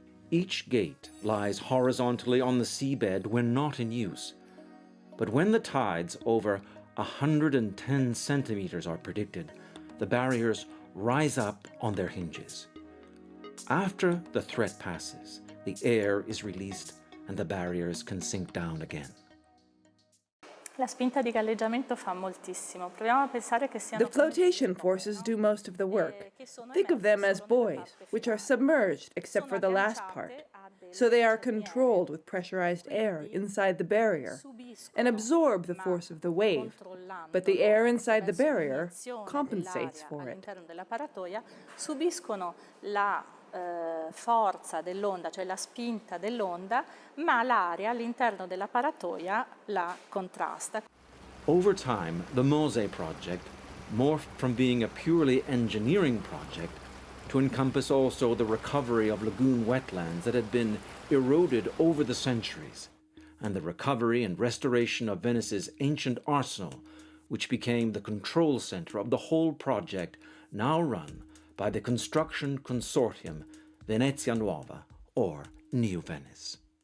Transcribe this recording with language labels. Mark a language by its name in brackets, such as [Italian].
[English] Each gate lies horizontally on the seabed when not in use, but when the tides over 110 centimeters are predicted, the barriers rise up on their hinges. After the threat passes, the air is released and the barriers can sink down again. [Italian] La spinta di galleggiamento fa moltissimo. Proviamo a pensare che siano... [English] The flotation forces do most of the work. Think of them as buoys, which are submerged except for the last part. So they are controlled with pressurized air inside the barrier and absorb the force of the wave. But the air inside the barrier compensates for it. [Italian] Subiscono la forza dell'onda, cioè la spinta dell'onda, ma l'aria all'interno della paratoia la contrasta. [English] Over time, the Mose project morphed from being a purely engineering project to encompass also the recovery of lagoon wetlands that had been eroded over the centuries, and the recovery and restoration of Venice's ancient arsenal, which became the control center of the whole project, now run by the construction consortium Venezia Nuova, or New Venice.